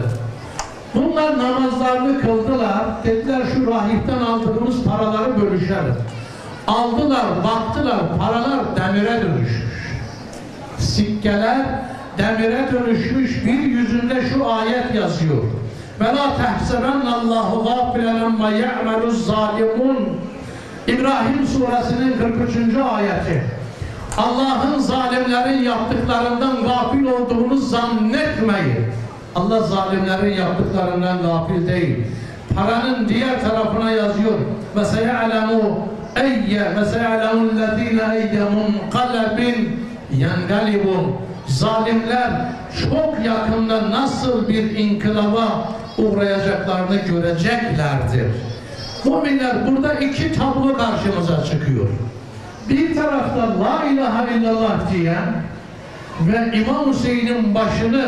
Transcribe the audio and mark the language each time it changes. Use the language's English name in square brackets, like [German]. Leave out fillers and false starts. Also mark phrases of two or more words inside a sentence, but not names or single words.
[Turkish] Bunlar namazlarını kıldılar. Dediler şu rahipten aldığımız paraları bölüşelim. Aldılar, baktılar, paralar demire dönüşmüş. Sikkeler demire dönüşmüş, bir yüzünde şu ayet yazıyor. [Arabic] وَلَا تَحْسَبَنَّ اللّٰهُ غَافِلًا مَا يَعْمَلُ الظَّالِمُونَ [Turkish] İbrahim suresinin 43. ayeti. Allah'ın zalimlerin yaptıklarından gafil olduğunu zannetmeyin. Allah zalimlerin yaptıklarından gafil değil. Paranın diğer tarafına yazıyor. [Arabic] وَسَيَعْلَمُ الَّذ۪ينَ اَيَّ مُنْقَلَبٍ يَنْقَلِبُونَ [Turkish] Zalimler çok yakında nasıl bir inkılaba uğrayacaklarını göreceklerdir. Müminler burada 2 tablo karşımıza çıkıyor. Bir tarafta [Arabic] لا إله إلا الله [Turkish] diyen ve İmam Hüseyin'in başını